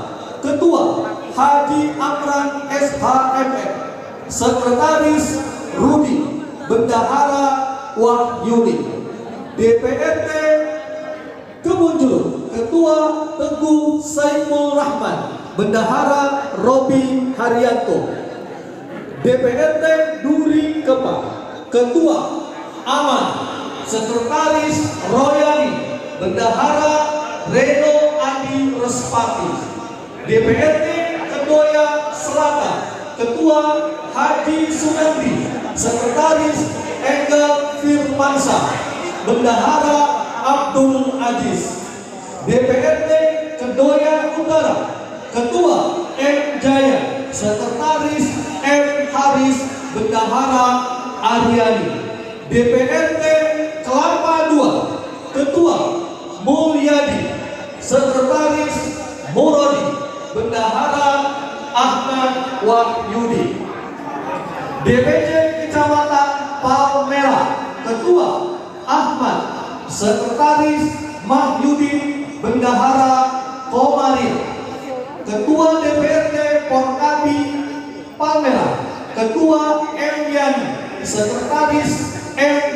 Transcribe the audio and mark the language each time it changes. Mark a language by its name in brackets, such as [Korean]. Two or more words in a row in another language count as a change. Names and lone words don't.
[Indonesian] Ketua Haji Amran SHMM, Sekretaris Rudi, Bendahara Wahyudi. DPRD Kebonjeruk. Ketua Teguh Saiful Rahman, Bendahara Robi Haryanto. DPRD Duri Kepa. Ketua Aman, Sekretaris Royani, Bendahara Reno Adi Respati. DPRD Kedoya Selatan. Ketua Haji Sunandi, Sekretaris Enggal Firmansyah, Bendahara Abdul Aziz. DPRD Kedoya Utara. Ketua M. Jaya, Sekretaris M. Haris, Bendahara Aryani. DPRD Kelapa II. Ketua Mulyadi, Sekretaris Muradi, Bendahara Ahmad Wahyudi. DPC Kecamatan Palmerah. Ketua Ahmad, Sekretaris Mahyudin, Bendahara Komaria. Ketua DPRD Porkabi Palmerah. Ketua M. Yani, Sekretaris M.